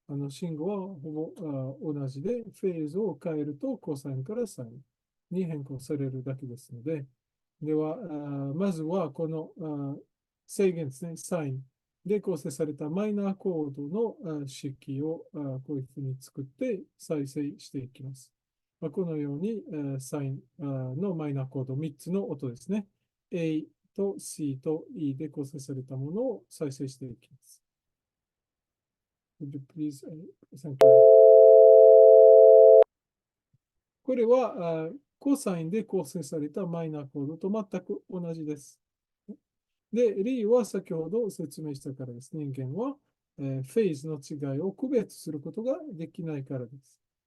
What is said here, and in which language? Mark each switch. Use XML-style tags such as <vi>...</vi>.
<ja>信号はほぼ同じで、フェーズを変えるとコサインからサインに変更されるだけですので、では、まずはこの制限ですね、サインで構成されたマイナーコードの式をこういうふうに作って再生していきます。このようにサインのマイナーコード3つの音ですね。 A と C と E で構成されたものを再生していきます。</ja> <en>Would you please, thank you.</en> <ja>これはコサインで構成されたマイナーコードと全く同じです。で、理由は先ほど説明したからです。人間はフェーズの違いを区別することができないからです。</ja>